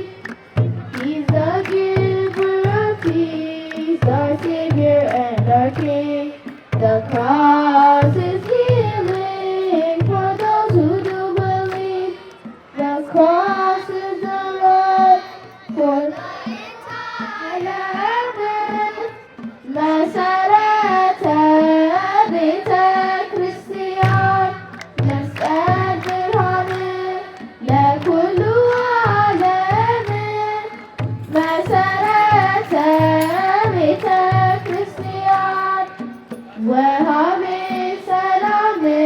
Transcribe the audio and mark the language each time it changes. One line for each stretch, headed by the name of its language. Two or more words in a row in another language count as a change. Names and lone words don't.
English: He's the giver of peace, our Savior and our King. The cross is healing for those who do believe. The cross is the Lord for the entire world.
Geez: መሰረተ ቤተ ክርስቲያን መስቀል ብርሃን ለኩሉ ዓለም መሰረተ ቤተ ክርስቲያን ወሃቤ ሰላም